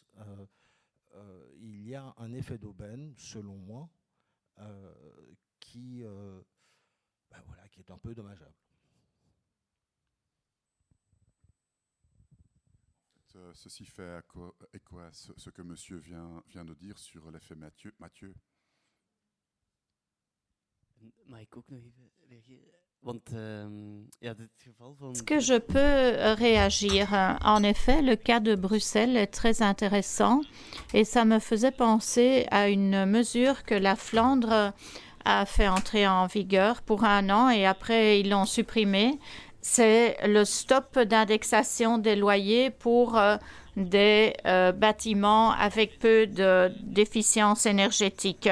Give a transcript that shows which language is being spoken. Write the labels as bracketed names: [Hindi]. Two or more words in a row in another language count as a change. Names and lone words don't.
[French] Il y a un effet d'aubaine, selon moi, qui est un peu dommageable. ceci fait écho à ce que monsieur vient de dire sur l'effet Mathieu. [Dutch] Mag ik ook nog even reageren? Want ja, dit geval van... [French] Est-ce que je peux réagir? En effet, le cas de Bruxelles est très intéressant et ça me faisait penser à une mesure que la Flandre a fait entrer en vigueur pour 1 an et après ils l'ont supprimé. C'est le stop d'indexation des loyers pour des bâtiments avec peu d'efficience énergétique.